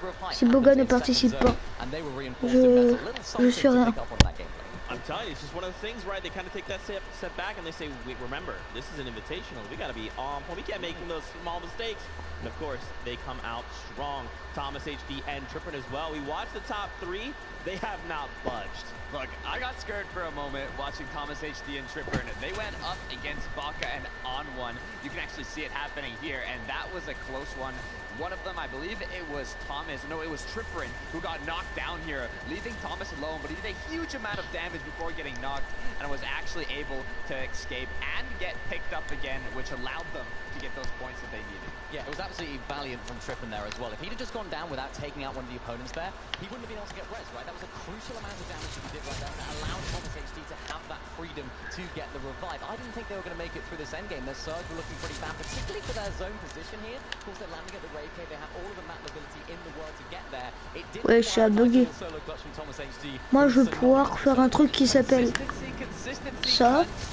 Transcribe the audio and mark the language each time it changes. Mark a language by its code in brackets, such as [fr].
[fr] Si Boga ne participe pas, je suis rien. [en] I'm telling you, it's just one of the things, right? They kind of take that step back and they say, wait, remember, this is an invitational. We got to be on point. We can't make those small mistakes. And of course, they come out strong. Thomas HD and Trippin as well. We watched the top 3. They have not budged. Look, I got scared for a moment watching Thomas HD and Trippin. They went up against Baka and on one. You can actually see it happening here, and that was a close one. One of them, I believe it was Thomas. No, it was Trippin who got knocked down here, leaving Thomas alone, but he did a huge amount of damage before getting knocked and was actually able to escape and get picked up again, which allowed them to get those points that they needed. Yeah, it was absolutely valiant from Trippin there as well. If he'd have just gone down without taking out one of the opponents there, he wouldn't have been able to get res, right? That was a crucial amount of damage that he did right there that allowed Thomas HD to have that freedom to get the revive. I didn't think they were going to make it through this endgame. Their surge were looking pretty bad, particularly for their zone position here. Of course, they're landing at the Rave Cave. They have all of the map mobility in the world to get there. It did [fr] ouais, je suis à bugger. Moi, je vais pouvoir faire un truc qui s'appelle ça.